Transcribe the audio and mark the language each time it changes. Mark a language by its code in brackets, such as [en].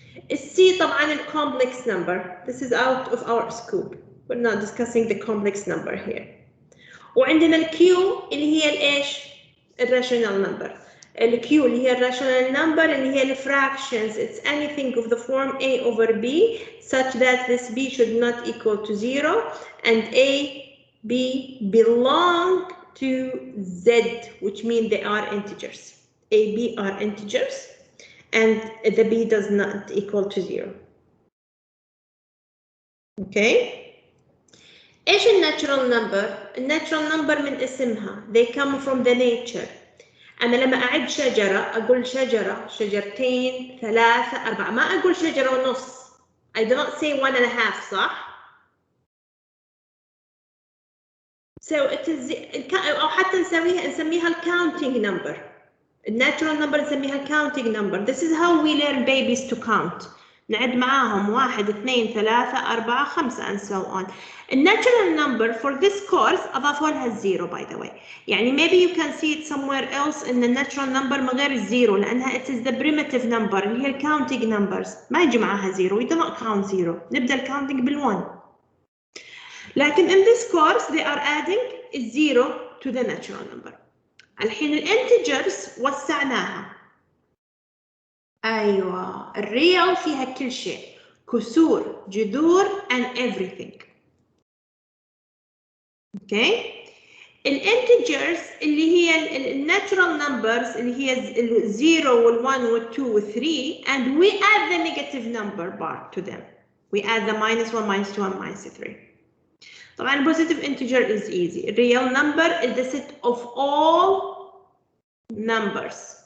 [en] ال C [ar] طبعا [en] ال complex number. This is out of our scope. We're not discussing the complex number here. [ar] وعندنا ال Q اللي هي الايش؟ الراشونال نمبر. ال Q اللي هي الراشونال نمبر اللي هي ال fractions. [en] It's anything of the form A over B such that this B should not equal to 0 and A, B belong to Z, which means they are integers. A, B are integers and the B does not equal to 0. Okay? [ar] ايش الناتشرال نمبر؟ الناتشرال نمبر من اسمها [en] they come from the nature. [ar] أنا لما أعد شجرة أقول شجرة، شجرتين، ثلاثة، أربعة، ما أقول شجرة ونص. [en] I do not say 1.5 [ar] صح؟ [en] So it is [ar] أو حتى نسميها الكاونتينج نمبر. الناتشرال نمبر نسميها الكاونتينج نمبر. [en] This is how we learn babies to count. [ar] نعد معاهم [en] 1 2 3 4 5 and so on. [ar] الناتشرال number for this course أضافوا لها الزيرو [en] by the way. [ar] يعني [en] maybe you can see it somewhere else [ar] إن الناتشرال number من غير الزيرو لأنها [en] it is the primitive number [ar] اللي هي الكاونتينج numbers. ما يجي معاها زيرو. [en] We do not count zero. [ar] نبدأ الكاونتينج بالone. لكن [en] in this course they are adding الزيرو to the natural number. [ar] الحين الانتجرز وسعناها. أيوة الريال فيها كل شيء، كسور، جذور [en] and everything. [ar] اوكي. الانتجرز اللي هي الناتشرال نمبرز اللي هي الزيرو والone والتو والثري [en] and we add the negative number part to them. We add the -1 -2 and -3. [ar] طبعا [en] البوزيتيف integer is easy. The real number is the set of all numbers.